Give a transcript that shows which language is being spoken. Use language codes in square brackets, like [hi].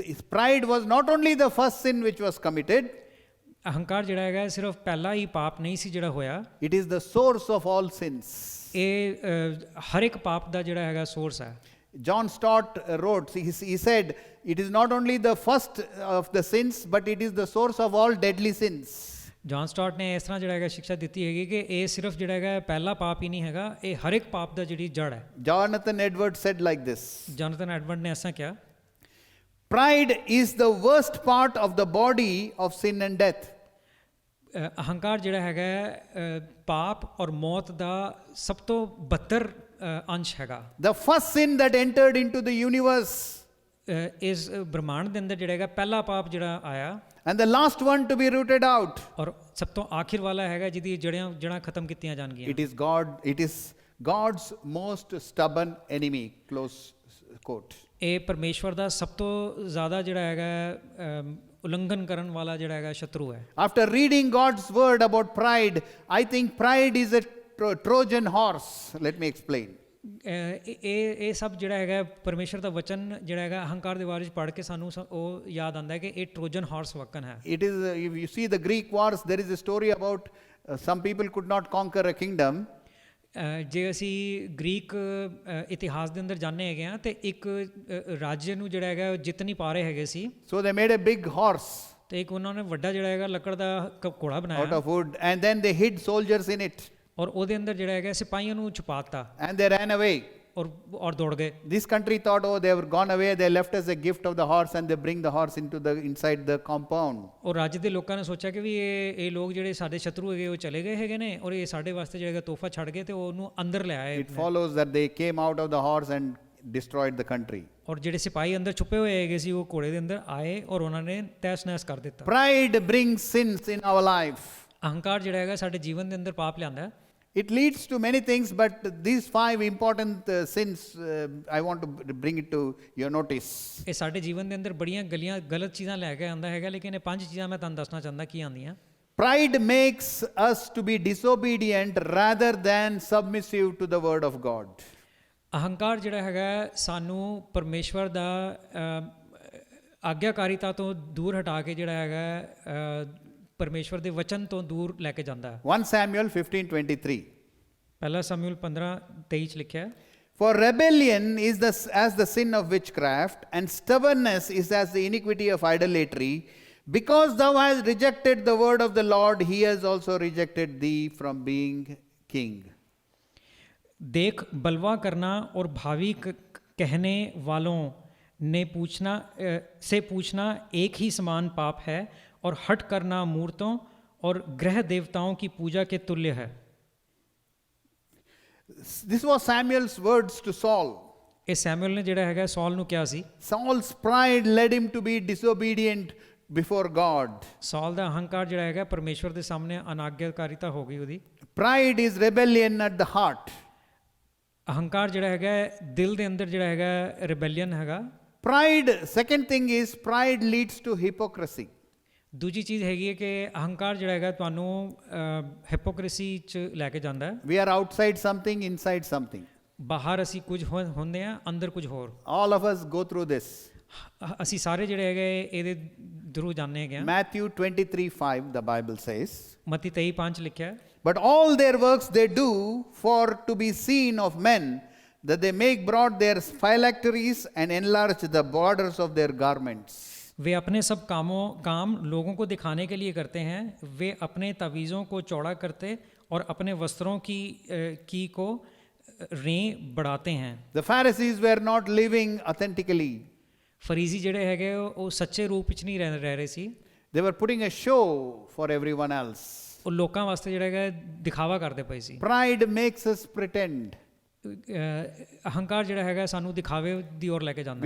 [en] Pride was not only the first sin which was committed, [pa] ਅਹੰਕਾਰ ਜਿਹੜਾ ਹੈਗਾ ਸਿਰਫ ਪਹਿਲਾ ਹੀ ਪਾਪ ਨਹੀਂ ਸੀ ਜਿਹੜਾ ਹੋਇਆ, [en] it is the source of all sins. [pa] ਇਹ ਹਰ ਇੱਕ ਪਾਪ ਦਾ ਜਿਹੜਾ ਹੈਗਾ ਸੋਰਸ ਹੈ। [en] John Stott wrote, he said, it is not only the first of the sins, but it is the source of all deadly sins. [pa] John start ਨੇ ਇਸ ਤਰ੍ਹਾਂ ਜਿਹੜਾ ਹੈਗਾ ਸਿੱਖਿਆ ਦਿੱਤੀ ਹੈਗੀ ਕਿ ਇਹ ਸਿਰਫ ਜਿਹੜਾ ਹੈਗਾ ਪਹਿਲਾ ਪਾਪ ਹੀ ਨਹੀਂ ਹੈਗਾ, ਇਹ ਹਰ ਇੱਕ ਪਾਪ ਦਾ ਜਿਹੜੀ ਜੜ ਹੈ। [en] Jonathan Edwards said like this, [pa] Jonathan Edward ਨੇ ਐਸਾ ਕਿਹਾ, [en] pride is the worst part of the body of sin and death. [pa] ਅਹੰਕਾਰ ਜਿਹੜਾ ਹੈਗਾ ਪਾਪ ਔਰ ਮੌਤ ਦਾ ਸਭ ਤੋਂ ਬੱਤਰ ਅੰਸ਼ ਹੈਗਾ। [en] The first sin that entered into the universe, [pa] ਇਸ ਬ੍ਰਹਮਾਂਡ ਦੇ ਅੰਦਰ ਜਿਹੜਾ ਹੈਗਾ ਪਹਿਲਾ ਪਾਪ ਜਿਹੜਾ ਆਇਆ, [en] and the last one to be rooted out. [pa] ਔਰ ਸਭ ਤੋਂ ਆਖਿਰ ਵਾਲਾ ਹੈਗਾ ਜਿਹਦੀ ਜੜ੍ਹਾਂ ਖਤਮ ਕੀਤੀਆਂ ਜਾਣਗੀਆਂ। [en] It is God's most stubborn enemy, close quote. [pa] ਇਹ ਪਰਮੇਸ਼ਵਰ ਦਾ ਸਭ ਤੋਂ ਜ਼ਿਆਦਾ ਜਿਹੜਾ ਹੈਗਾ ਉਲੰਘਣ ਕਰਨ ਵਾਲਾ ਜਿਹੜਾ ਹੈਗਾ ਸ਼ਤਰੂ ਹੈ। [en] After reading God's word about pride, I think pride is a Trojan horse. Let me explain. [pa] ਇਹ ਸਭ ਜਿਹੜਾ ਹੈਗਾ ਪਰਮੇਸ਼ਰ ਦਾ ਵਚਨ ਜਿਹੜਾ ਹੈਗਾ ਅਹੰਕਾਰ ਦੇ ਬਾਰੇ ਵਿੱਚ ਪੜ੍ਹ ਕੇ ਸਾਨੂੰ ਉਹ ਯਾਦ ਆਉਂਦਾ ਹੈ ਕਿ ਇਹ ਟਰੋਜਨ ਹਾਰਸ ਵਕਨ ਹੈ। [en] It is, if you see the Greek wars, there is a story about some people could not conquer a kingdom. [pa] ਜੇ ਅਸੀਂ ਗ੍ਰੀਕ ਇਤਿਹਾਸ ਦੇ ਅੰਦਰ ਜਾਣੇ ਹੈਗੇ ਆ ਤੇ ਇੱਕ ਰਾਜ ਨੂੰ ਜਿਹੜਾ ਹੈਗਾ ਜਿੱਤ ਨਹੀਂ ਪਾ ਰਹੇ ਹੈਗੇ ਸੀ। [en] So they made a big horse [pa] ਤੇ ਇੱਕ ਉਹਨਾਂ ਨੇ ਵੱਡਾ ਜਿਹੜਾ ਹੈਗਾ ਲੱਕੜ ਦਾ ਘੋੜਾ ਬਣਾਇਆ [en] out of wood, and then they hid soldiers in it. [pa] ਔਰ ਉਹਦੇ ਅੰਦਰ ਜਿਹੜਾ ਹੈਗਾ ਸਿਪਾਹੀਆਂ ਨੂੰ ਛੁਪਾਤਾ [en] And they ran away. [pa] ਔਰ ਦੌੜ ਗਏ। [en] This country thought, oh, they were gone away. They left us a gift of the horse, and they bring the horse inside the compound. [pa] ਔਰ ਰਾਜ ਦੇ ਲੋਕਾਂ ਨੇ ਸੋਚਿਆ ਕਿ ਵੀ ਇਹ ਲੋਕ ਜਿਹੜੇ ਸਾਡੇ ਸ਼ਤਰੂ ਹੈਗੇ ਉਹ ਚਲੇ ਗਏ ਹੈਗੇ ਨੇ ਔਰ ਇਹ ਸਾਡੇ ਵਾਸਤੇ ਜਿਹੜਾ ਤੋਹਫਾ ਛੱਡ ਗਏ ਤੇ ਉਹਨੂੰ ਅੰਦਰ ਲੈ ਆਏ। [en] It follows that they came out of the horse and destroyed the country. [pa] ਔਰ ਜਿਹੜੇ ਸਿਪਾਹੀ ਅੰਦਰ ਛੁਪੇ ਹੋਏ ਹੈਗੇ ਸੀ ਉਹ ਘੋੜੇ ਦੇ ਅੰਦਰ ਆਏ ਔਰ ਉਹਨਾਂ ਨੇ ਤਹਿਸ ਨਹਿਸ ਕਰ ਦਿੱਤਾ। [en] Pride brings sins in our life. [pa] ਅਹੰਕਾਰ ਜਿਹੜਾ ਹੈਗਾ ਸਾਡੇ ਜੀਵਨ ਦੇ ਅੰਦਰ ਪਾਪ ਲਿਆਂਦਾ ਹੈ। [en] It leads to many things, but these 5 important sins, I want to bring it to your notice. [pa] ਇਹ ਸਾਡੇ ਜੀਵਨ ਦੇ ਅੰਦਰ ਬੜੀਆਂ ਗਲਤ ਚੀਜ਼ਾਂ ਲੈ ਕੇ ਆਉਂਦਾ ਹੈਗਾ, ਲੇਕਿਨ ਇਹ 5 ਚੀਜ਼ਾਂ ਮੈਂ ਤੁਹਾਨੂੰ ਦੱਸਣਾ ਚਾਹੁੰਦਾ ਕੀ ਆਉਂਦੀਆਂ। [en] Pride makes us to be disobedient rather than submissive to the word of God. [pa] ਅਹੰਕਾਰ ਜਿਹੜਾ ਹੈਗਾ ਸਾਨੂੰ ਪਰਮੇਸ਼ਵਰ ਦਾ ਆਗਿਆਕਾਰੀਤਾ ਤੋਂ ਦੂਰ ਹਟਾ ਕੇ ਜਿਹੜਾ ਹੈਗਾ ਪਰਮੇਸ਼ਵਰ ਦੇ ਵਚਨ ਤੋਂ ਦੂਰ ਲੈ ਕੇ ਜਾਂਦਾ ਹੈ। [en] 1 Samuel 15:23. [pa] ਪਹਿਲਾ ਸਮੂਏਲ 15:23 ਚ ਲਿਖਿਆ ਹੈ, [en] For rebellion is as the sin of witchcraft, and stubbornness is as the iniquity of idolatry. Because thou hast rejected the word of the Lord, he has also rejected thee from being king. [hi] देख बलवा करना और भावी कहने वालों ने पूछना एक ही समान पाप है और हट करना मूर्तों और ग्रह देवताओं की पूजा के तुल्य है। [en] This was Samuel's words to Saul. [pa] ਇਹ ਸੈਮੂਅਲ ਨੇ ਜਿਹੜਾ ਹੈਗਾ ਸੌਲ ਨੂੰ ਕਿਹਾ ਸੀ। [en] Saul's pride led him to be disobedient before God. [pa] Soul ਦਾ ਅਹੰਕਾਰ ਜਿਹੜਾ ਹੈਗਾ ਪਰਮੇਸ਼ਵਰ ਦੇ ਸਾਹਮਣੇ ਅਨਾਗਿਆਕਾਰੀਤਾ ਹੋ ਗਈ ਉਹਦੀ। [en] Pride is rebellion at the heart. [pa] ਅਹੰਕਾਰ ਜਿਹੜਾ ਹੈਗਾ ਦਿਲ ਦੇ ਅੰਦਰ ਜਿਹੜਾ ਹੈਗਾ ਰਿਬੈਲੀਅਨ ਹੈਗਾ। [en] Pride, second thing is pride leads to hypocrisy. [pa] ਦੂਜੀ ਚੀਜ਼ ਹੈਗੀ ਹੈ ਕਿ ਅਹੰਕਾਰ ਜਿਹੜਾ ਹੈਗਾ ਤੁਹਾਨੂੰ ਹਿਪੋਕ੍ਰੇਸੀ ਚ ਲੈ ਕੇ ਜਾਂਦਾ ਹੈ। [en] We are outside something, inside something. [pa] ਬਾਹਰ ਅਸੀਂ ਕੁਝ ਹੁੰਦੇ ਆ, ਅੰਦਰ ਕੁਝ ਹੋਰ। [en] All of us go through this. [pa] ਅਸੀਂ ਸਾਰੇ ਜਿਹੜੇ ਹੈਗੇ ਇਹਦੇ ਥਰੂ ਜਾਂਦੇ ਹੈਗੇ ਆ। [en] Matthew 23:5, the Bible says, [pa] ਮਤੀ 23:5 ਲਿਖਿਆ ਹੈ, [en] but all their works they do for to be seen of men, that they make broad their phylacteries and enlarge the borders of their garments. [hi] वे अपने सब काम लोगों को दिखाने के लिए करते हैं, वे अपने तवीज़ों को चौड़ा करते और अपने वस्त्रों की को रें बढ़ाते हैं। [en] The Pharisees were not living authentically. [pa] फरीजी ਜਿਹੜੇ ਹੈਗੇ ਉਹ ਸੱਚੇ ਰੂਪ ਵਿੱਚ ਨਹੀਂ ਰਹਿ ਰਹੇ ਸੀ। [en] They were putting a show for everyone else. [pa] ਉਹ ਲੋਕਾਂ ਵਾਸਤੇ ਜਿਹੜਾ ਹੈਗਾ ਦਿਖਾਵਾ ਕਰਦੇ ਪਏ ਸੀ। [en] Pride makes us pretend. [pa] ਅਹੰਕਾਰ ਜਿਹੜਾ ਹੈਗਾ ਸਾਨੂੰ ਦਿਖਾਵੇ ਦੀ ਔਰ ਲੈ ਕੇ ਜਾਂਦਾ